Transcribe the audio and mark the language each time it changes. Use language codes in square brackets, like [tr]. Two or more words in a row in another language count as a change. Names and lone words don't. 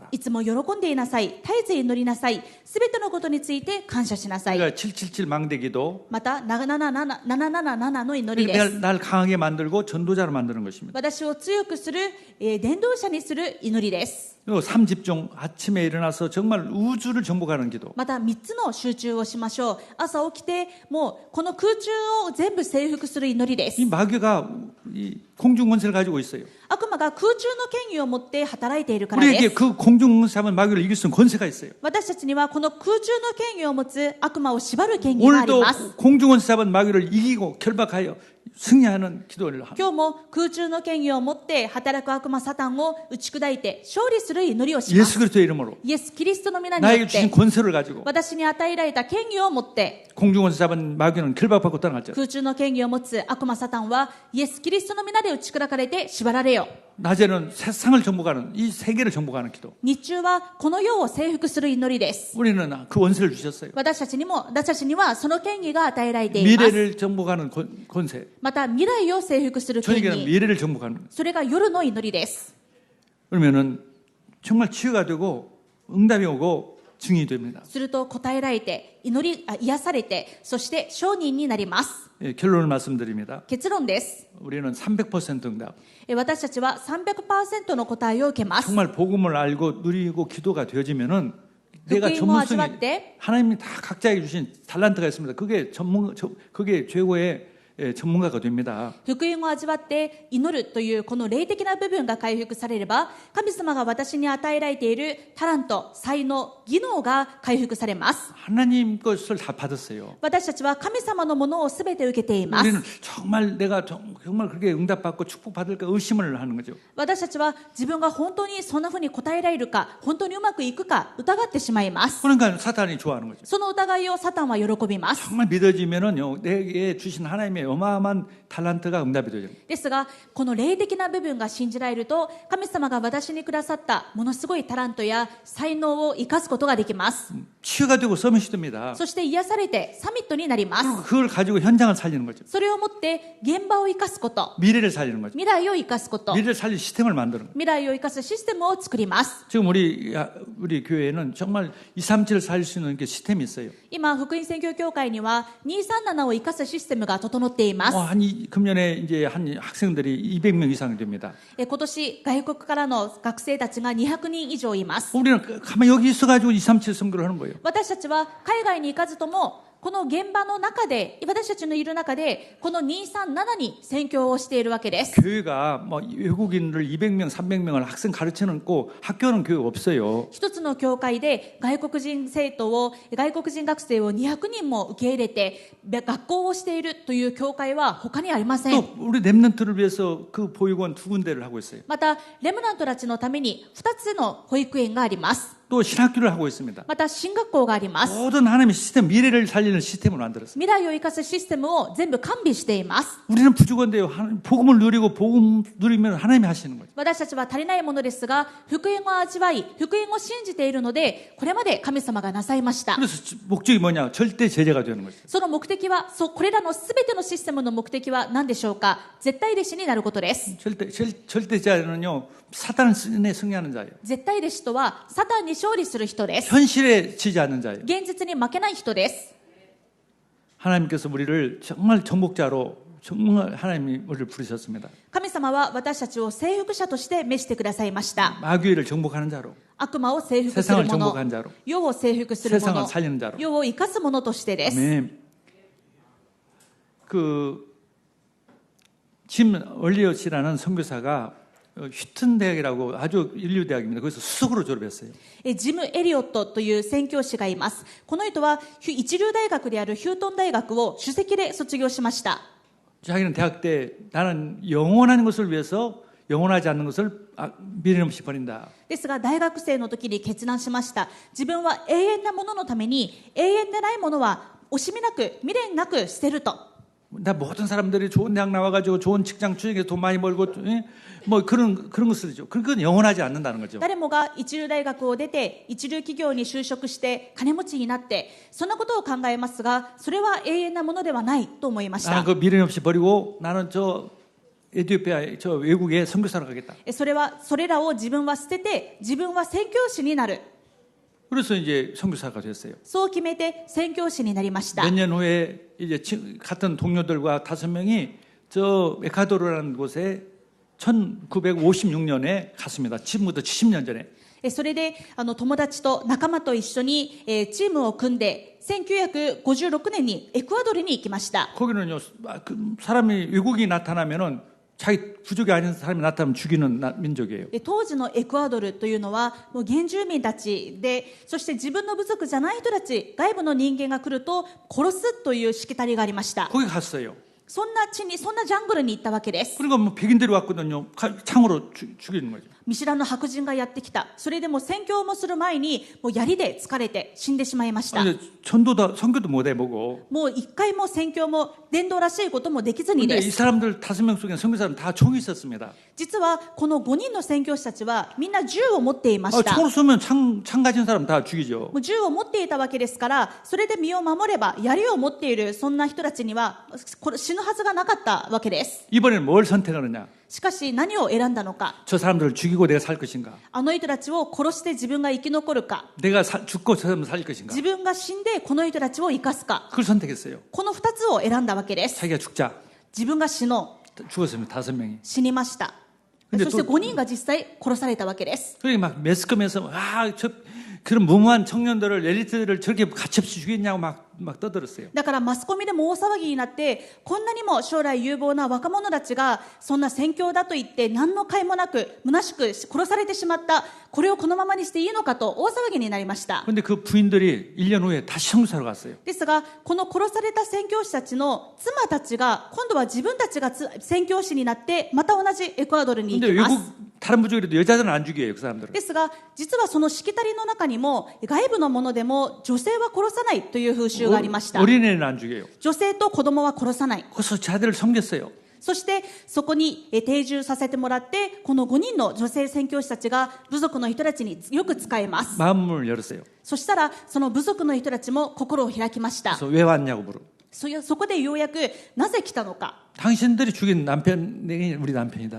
[ja] いつも喜んでいなさい。絶えず祈りなさい。すべてのことについて感謝しなさい。 [ko] 그러니까 777 망대 기도. [ja] また、777の祈りで [ko] 내가 [ja] す。 [ko] 날 강하게 만들고 전도자로 만드는 것입니다. [ja] 私を強くする、伝道者にする祈りです。 [ko] 그리고 3집중, 아침에 일어나서 정말 우주를 정복하는 기도. [ja] また3つの集中をしましょう。朝起きて、もうこの空中を全部征服する祈りです。 [ko] 이 마귀가 이 공중 권세를 가지고 있어요. [ja] 悪魔が空中の権威を持って働いているからで [ko] 우리에게 [ja] す。 [ko] 그 공중 권세하면 마귀를 이길 수 있는 권세가 있어요. [ja] 私たちにはこの空中の権威を持つ悪魔を縛る権威があり [ko] 오늘도 [ja] ます。 [ko] 공중 권세 잡은 마귀를 이기고 결박하여 승리하는 기도를 합니다. [ja] 今日も空中の権威を持って働く悪魔サタンを打ち砕いて勝利する祈りをします。 [ko] 예수 그리스도의 이름으로 [ja] イエス・キリストの皆によ [ko] 나에게 [ja] っ [ko] 주신 [ja] て [ko] 권세를 가지고 [ja] 私に与えられた権威を持って [ko] 공중 권세 잡은 마귀는 결박받고 떠나갈지어다. [ja] 空中の権威を持つ悪魔サタンはイエス・キリストの皆で打ち砕かれて縛られよ。 [ko] 낮에는 세상을 정복하는 이 세계를 정복하는 기도. [ja] 日中はこの世を征服する祈りです。 [ko] 우리는 그 원세를 주셨어요. [ja] 私たちにはその権威が与えられています。 [ko] 미래를 정복하는 권세. [ja] また未来を征服する権 [ko] 저녁에는 [ja] 威。 [ko] 미래를 정복하는. [ja] それが夜の祈りです。 [ko] 그러면은 정말 치유가 되고 응답이 오고 증인이 됩니다. [ja] すると答えられて、癒されて、そして証人になります。 [ko] 예, 결론을 말씀드립니다. [ja] 結論です。 [ko] 우리는 300% 응답. [ja] 私たちは 300% の答えを受けます。 [ko] 정말 복음을 알고 누리고 기도가 되어지면은 내가 [ja] 福音を味 [ko] 전문성이 [ja] わって [ko] 하나님이 다 각자에게 주신 달란트가 있습니다. 그게 최고의 전문가가 됩니다. [ja] 福音を味わって祈るというこの霊的な部分が回復されれば、神様が私に与えられているタラント、才能、技能が回復されます。 [ko] 하나님 것을 다 받았어요. [ja] 私たちは神様のものをすべて受けています。 [ko] 우리는 정말 내가 정말 그렇게 응답받고 축복받을까 의심을 하는 거죠. [ja] 私たちは自分が本当にそんなふうに答えられるか、本当にうまくいくか疑ってしまいます。 [ko] 그러니까 사탄이 좋아하는 거죠. [ja] その疑いをサタンは喜びます。 [ko] 정말 믿어지면은요, 내게 주신 하나님의 어마어마한 탤런트가 응답이 되죠. [ja] ですが、この霊的な部分が信じられると、神様が私にくださったものすごいタラントや才能を生かすことができます。 [ko] 치유가 되고 서밋이 됩니다. [ja] そして癒されてサミットになりま [ko] 그리고 [ja] す。 [ko] 그걸 가지고 현장을 살리는 거죠. [ja] それをもって現場を生かすこと、 [ko] 미래를 살리는 거죠. [ja] 未来を生かすこと、 [ko] 미래를 살릴 시스템을 만드는 거죠. [ja] 未来を生かすシステムを作ります。 [ko] 지금 우리 교회에는 정말 237을 살릴 수 있는 게 시스템이 있어요. [ja] 今、福音宣教協会には237を生かすシステムが整っています。 [ko] 금년에 이제 한 학생들이 200명 이상이 됩니다. [ja] 今年、外国からの学生たちが200人以上います。 [ko] 우리는 가만 여기 있어가지고 237 선교를 하는 거예요. [ja] 私たちは海外に行かずとも、この現場の中で、私たちのいる中で、この237に宣教をしているわけです。 [ko] 교회가 뭐 외국인을 200명, 300명을 학생 가르치는 꼭 학교는 교회가 없어요. [ja] 一つの教会で外国人学生を200人も受け入れて学校をしているという教会は他にありません。 [ko] 또 우리 랩런트를 위해서 그 보육원 2군데를 하고 있어요. [ja] またレムナントたちのために2つの保育園があります。 [ko] 또 신학교를 하고 있습니다. [ja] また進学校があります。 [ko] 모든 하나님의 시스템, 미래를 살리는 시스템을 만들었어요. [ja] 未来を生かすシステムを全部完備しています。 [ko] 우리는 부족한데요. 복음을 누리고 복음 누리면 하나님이 하시는 거죠. [ja] 私たちは足りないものですが、福音を味わい、福音を信じているので、これまで神様がなさいました。 [ko] 그래서 목적이 뭐냐? 절대 제자가 되는 거죠. [ja] その目的は、これらのすべてのシステムの目的は何でしょうか？絶対弟子になることです。 [ko] 절대 제자는요, 사탄을 승리하는 자예요. [ja] 絶対弟子とは、サタンに勝利する人です。 [ko] 현실에 지지 않는 자예요. [ja] 現実に負けない人です。 [ko] 하나님께서 우리를 정말 정복자로 정말 하나님이 우리를 부르셨습니다. [ja] 神様は私たちを征服者として召してくださいました。 [ko] 마귀를 정복하는 자로, [ja] 悪魔を征服する [ko] 세상을 [ja] 者、 [ko] 정복한 자로, [ja] 世を征服する [ko] 세상을 [ja] 者、 [ko] 살리는 자로. [ja] 世を生かす者としてです。 [ko] 아멘. 짐 얼리엇이라는 선교사가 휘튼 대학이라고 아주 인류 대학입니다. 거기서 수석으로 졸업했어요. [ja] ジム・エリオットという宣教師がいます。この人は一流大学であるヒュートン大学を首席で卒業しました。 [ko] 자기는 대학 때 나는 영원한 것을 위해서 영원하지 않는 것을 미련 없이 버린다. [ja] ですが大学生の時に決断しました。自分は永遠なもののために永遠でないものは惜しみなく未練なく捨てると。 [ko] 나 모든 사람들이 좋은 대학 나와가지고 좋은 직장 취직해서 돈 많이 벌고 뭐 그런 거 쓰죠. 그건 영원하지 않는다는 거죠. [ja] 誰もが一流大学を出て一流企業に就職して金持ちになってそんなことを考えますがそれは永遠なものではないと思いました。 [ko] 나는 그 미련 없이 버리고 나는 저 에티오피아 저 외국에 선교사로 가겠다. [ja] それらを自分は捨てて自分は宣教師になる。 [ko] 그래서 이제 선교사가 됐어요. [ja] そう決めて宣教師になりました。 [ko] 몇 년 후에 이제 같은 동료들과 5명이 저 에콰도르라는 곳에 1956년에 갔습니다. 지금부터 70년 전에. [ja] それで友達と仲間と一緒にチームを組んで1956年にエクアドルに行きました。 [ko] 거기는요 사람이 외국인이 나타나면은 자기 부족이 아닌 사람이 나타나면 죽이는 민족이에요. [ja] 当時のエクアドルというのはもう原住民たちでそして自分の部族じゃない人たち外部の人間が来ると殺すというしきたりがありました。 [ko] 거기 갔어요. [ja] そんな地にそんなジャングルに行ったわけです。 [ko] 그러니까 뭐 백인들이 왔거든요. 창으로 죽이는 거죠. [ja] 見知らぬ白人がやってきた。それでも宣教もする前にもう槍で疲れて死んでしまいました。 [ko] 근데 전도다 선교도 못 해보고. [ja] もう一回も宣教も伝道らしいこともできずに [ko] 근데 [ja] で [ko] 이 [ja] す。 [ko] 사람들 5명 속에 선교사는 다 총이 있었습니다. [ja] 実はこの5人の宣教師たちはみんな銃を持っていました。 [ko] 총을 쏘면 창 가진 사람 다 죽이죠. [ja] もう銃を持っていたわけですからそれで身を守れば槍を持っているそんな人たちにはこれ死ぬはずがなかったわけです。 [ko] 이번에는 뭘 선택하느냐? [ja] しかし何を選んだのか。 [ko] 저 사람들을 죽이고 내가 살 것인가? [ja] あの人たちを殺して自分が生き残るか [ko] 내가 죽고 저 사람을 살 것인가? [ja] 自分が死んでこの人たちを生かすか [ko] 그걸 선택했어요. [ja] この2つを選んだわけです。 [ko] 자기가 죽자. [ja] 自分が死のう [ko] 죽었습니다. 5명이. [ja] 死にました。 [ko] 근데 [ja] そして [ko] 또 [ja] 5人が実際殺されたわけです。 [ko] 그러니 막 매스컴에서 저 그런 무모한 청년들을 엘리트들을 저렇게 가치없이 죽였냐고 막 떠들었어요. [ja] だからマスコミでも大騒ぎになってこんなにも将来有望な若者たちがそんな宣教だと言って何の甲斐もなく虚しく殺されてしまったこれをこのままにしていいのかと大騒ぎになりました。 [ko] 근데 그 부인들이 1년 후에 다시 선교사로 갔어요. [ja] ですがこの殺された宣教師たちの妻たちが今度は自分たちが宣教師になってまた同じエクアドルに行 [ko] 근데 [ja] きます。 [ko] 외국 다른 부족이라도 여자들은 안 죽여요. 그 사람들은. [ja] ですが実はそのしきたりの中にも外部のものでも女性は殺さないという風習がありました。 [ko] 어린애는 안 죽여요. [ja] 女性と子供は殺さない。 [ko] 거기서 자들을 섬겼어요. [ja] そしてそこに定住させてもらってこの5人の女性宣教師たちが部族の人たちによく使えます。 [ko] 마음을 열었어요. [ja] そしたらその部族の人たちも心を開きました。 [ko] 그래서 왜 왔냐고 물어. [ja] そこでようやくなぜ来たのか。 [ko] 당신들이 죽인 남편이 우리 남편이다.